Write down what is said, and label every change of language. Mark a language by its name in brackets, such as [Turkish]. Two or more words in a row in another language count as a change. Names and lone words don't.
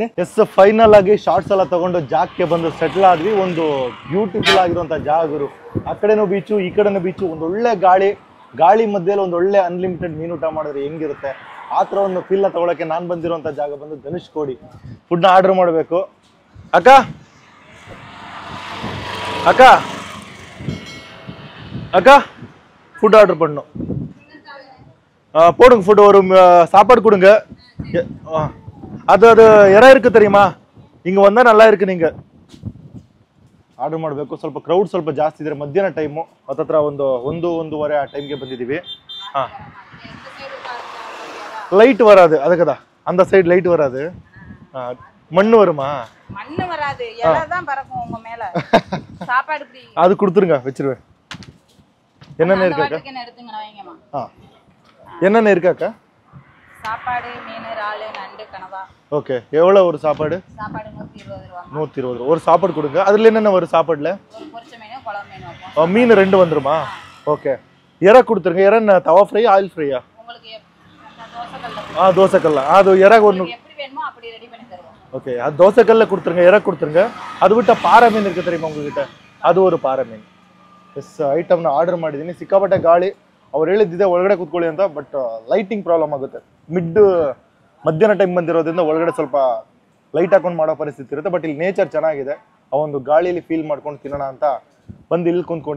[Kannada] ಎಸ್, ಫೈನಲ್ ಆಗಿ ಶಾರ್ಟ್ಸ್ ಎಲ್ಲ ತಗೊಂಡು ಜಾಗಕ್ಕೆ ಬಂದು ಸೆಟ್ಲ್ ಆದ್ವಿ. ಒಂದು ಬ್ಯೂಟಿಫುಲ್ ಆಗಿರುವಂಥ ಜಾಗ ಗುರು. ಆ ಕಡೆನೂ ಬೀಚು, ಈ ಕಡೆನೂ ಬೀಚು. ಒಂದು ಒಳ್ಳೆ ಗಾಳಿ ಮಧ್ಯೆಲ್ಲ ಒಂದು ಒಳ್ಳೆ ಅನ್ಲಿಮಿಟೆಡ್ ಮೀನು ಊಟ ಮಾಡಿದ್ರೆ ಹೆಂಗಿರುತ್ತೆ ಆ ಥರ ಒಂದು ಫೀಲ್ನ ತಗೊಳಕ್ಕೆ ನಾನು ಬಂದಿರುವಂಥ ಜಾಗ ಬಂದು ಧನುಷ್ಕೋಡಿ. ಫುಡ್ನ ಆರ್ಡರ್ ಮಾಡಬೇಕು. ಅಕ್ಕ [Tamil] ஃபுட் ஆர்டர் பண்ணோம். போடுங்க ஃபுட். ஒரு சாப்பாடு கொடுங்க. அது இறை இருக்கு தெரியுமா? [Kannada] ಹಿಂಗೆ ಒಂದ [Tamil] நல்லா இருக்கு. [Kannada] நீங்கள் ಆರ್ಡರ್ ಮಾಡಬೇಕು. ಸ್ವಲ್ಪ ಕ್ರೌಡ್ ಸ್ವಲ್ಪ ಜಾಸ್ತಿ ಇದ್ರೆ ಮಧ್ಯಾಹ್ನ ಟೈಮು ಹತ್ತತ್ರ ಒಂದು 1-1:30 ಆ ಟೈಮ್ಗೆ ಬಂದಿದ್ದೀವಿ. ಹಾಂ, [Tamil] லைட் வராது அதுக்குதா. அந்த சைடு லைட் வராது. மண்ணு வருமா? மண்ணு வராது, இலை தான் பறக்கும் உங்க மேல. சாப்பாடு ஃப்ரீ. அது கொடுத்துருங்க, வச்சிருவேன். என்னென்ன இருக்காக்கா? எடுத்துங்க வைங்கம்மா. என்னென்ன இருக்காக்கா? சாப்பாடு, மீன், இறால், நண்டு, கனவா. ஓகே. எவ்வளோ ஒரு சாப்பாடு? சாப்பாடு 120 ரூபா. 120 ரூபா. ஒரு சாப்பாடு கொடுங்க. அதில் என்னென்ன வரும் சாப்பாடுல? பொரிச்ச மீன், குழம்பு மீன் வைப்போம். மீன் 2 வந்துருமா? ஓகே. இறை கொடுத்துருங்க. இறை என்ன தவா ஃப்ரை, ஆயில் ஃப்ரையா? உங்களுக்கு தோசைக்கல்ல. தோசைக்கல்ல. அது இறை ஒன்று எப்படி வேணுமோ அப்படி ரெடி பண்ணி தருவோம். ஓகே. அது தோசைக்கல்ல கொடுத்துருங்க, இறை கொடுத்துருங்க. அது விட்ட பாறை மீன் இருக்கு தெரியுமா உங்ககிட்ட? [Kannada] ಅದು ஒரு ಪಾರೆ ಮೀನು. ಎಸ್, ಐಟಮ್ನ ಆರ್ಡರ್ ಮಾಡಿದ್ದೀನಿ. ಸಿಕ್ಕಾಪಟ್ಟೆ ಗಾಳಿ. ಅವ್ರು ಹೇಳಿದ್ದಿದೆ ಒಳಗಡೆ ಕೂತ್ಕೊಳ್ಳಿ ಅಂತ. [English] but lighting problem [Kannada] ಆಗುತ್ತೆ. ಮಧ್ಯಾಹ್ನ ಟೈಮ್ ಬಂದಿರೋದ್ರಿಂದ ಒಳಗಡೆ ಸ್ವಲ್ಪ ಲೈಟ್ ಹಾಕೊಂಡು ಮಾಡೋ ಪರಿಸ್ಥಿತಿ ಇರುತ್ತೆ. ಬಟ್ ಇಲ್ಲಿ ನೇಚರ್ ಚೆನ್ನಾಗಿದೆ. ಆ ಒಂದು ಗಾಳಿಯಲ್ಲಿ ಫೀಲ್ ಮಾಡ್ಕೊಂಡು ತಿನ್ನೋಣ ಅಂತ ಬಂದು ಇಲ್ಲಿ ಕುಂತ್ಕೊಂಡಿದ್ದೀನಿ.